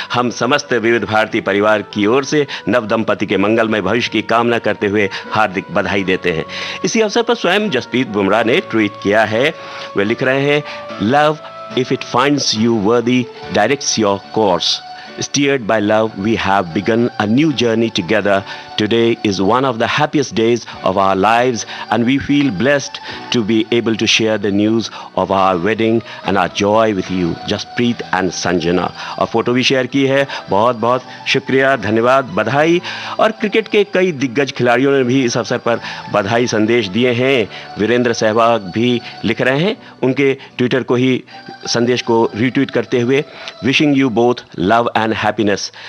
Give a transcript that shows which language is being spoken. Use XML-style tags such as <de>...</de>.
<hi>हम समस्त विविध भारतीय परिवार की ओर से नव दंपति के मंगलमय भविष्य की कामना करते हुए हार्दिक बधाई देते हैं। इसी अवसर पर स्वयं जसप्रीत बुमराह ने ट्वीट किया है। वे लिख रहे हैं,</hi> <en>Love if it finds you worthy directs your course. Steered by love, we have begun a new journey together. Today is one of the happiest days of our lives, and we feel blessed to be able to share the news of our wedding and our joy with you, Jaspreet and Sanjana.</en> <hi>और photo भी share की है। बहुत बहुत शुक्रिया, धन्यवाद, बधाई। और क्रिकेट के कई दिग्गज खिलाड़ियों ने भी इस अवसर पर बधाई संदेश दिए हैं। वीरेंद्र सहवाग भी लिख रहे हैं उनके ट्विटर को ही संदेश को रीट्वीट करते हुए,</hi> <en>Wishing you both love and happiness.</en>